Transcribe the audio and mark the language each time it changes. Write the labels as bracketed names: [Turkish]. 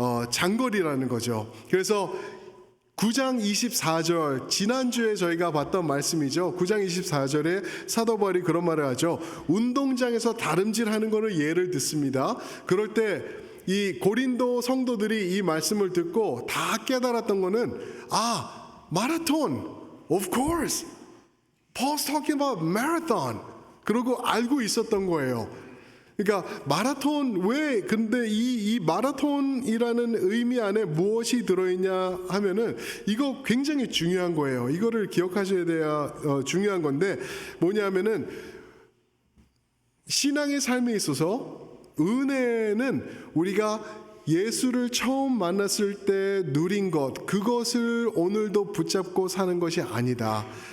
[Korean] 장거리라는 거죠. 그래서 9장 24절 지난주에 저희가 봤던 말씀이죠. 9장 24절에 사도 바울이 그런 말을 하죠. 운동장에서 다름질하는 거를 예를 듣습니다. 그럴 때 이 고린도 성도들이 이 말씀을 듣고 다 깨달았던 거는 마라톤, [English] of course. Paul's talking about marathon. [Korean] 그러고 알고 있었던 거예요. 그러니까 마라톤 근데 이 마라톤이라는 의미 안에 무엇이 들어있냐 하면은 이거 굉장히 중요한 거예요. 이거를 기억하셔야 돼야 중요한 건데 뭐냐면은 신앙의 삶에 있어서 은혜는 우리가 예수를 처음 만났을 때 누린 것, 그것을 오늘도 붙잡고 사는 것이 아니다.